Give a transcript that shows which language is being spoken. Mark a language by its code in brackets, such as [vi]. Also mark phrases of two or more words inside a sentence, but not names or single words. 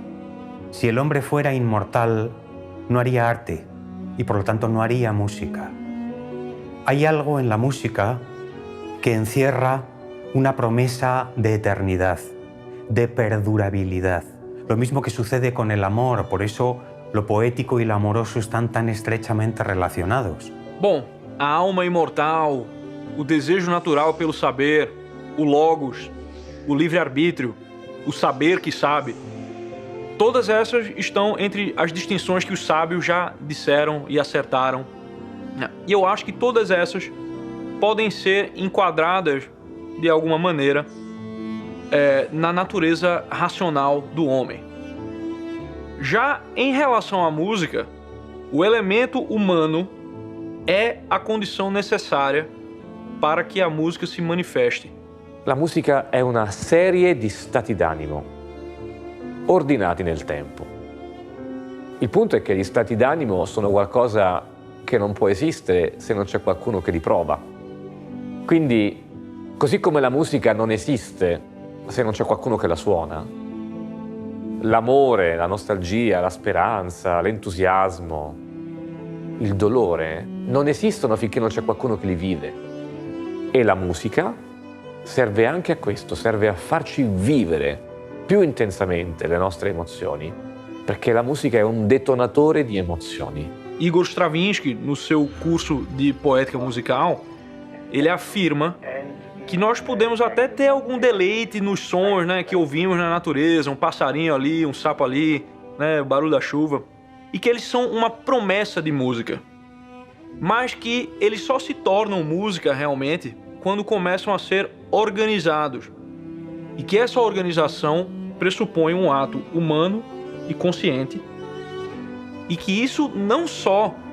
[es] Si el hombre fuera inmortal, no haría arte y por lo tanto no haría música. Hay algo en la música que encierra una promesa de eternidad, de perdurabilidad. Lo mismo que sucede con el amor, por eso lo poético y lo amoroso están tan estrechamente relacionados. [pt] Bom, a alma imortal, o desejo natural pelo saber, o logos, o livre-arbítrio, o saber que sabe, todas essas estão entre as distinções que os sábios já disseram e acertaram. E eu acho que todas essas podem ser enquadradas, de alguma maneira, na natureza racional do homem. Já em relação à música, o elemento humano é a condição necessária para que a música se manifeste. [it] La musica è una serie di stati d'animo, ordinati nel tempo. Il punto è che gli stati d'animo sono qualcosa che non può esistere se non c'è qualcuno che li prova. Quindi, così come la musica non esiste se non c'è qualcuno che la suona, l'amore, la nostalgia, la speranza, l'entusiasmo, il dolore non esistono finché non c'è qualcuno che li vive. E la musica serve anche a questo, serve a farci vivere più intensamente le nostre emozioni, perché la musica è un detonatore di emozioni. [pt] Igor Stravinsky, no seu curso de poética musical, ele afirma que nós podemos até ter algum deleite nos sons, né, que ouvimos na natureza, um passarinho ali, um sapo ali, né, o barulho da chuva, e que eles são uma promessa de música, mas que eles só se tornam música realmente quando começam a ser organizados, e que essa organização pressupõe um ato humano e consciente, e que isso não só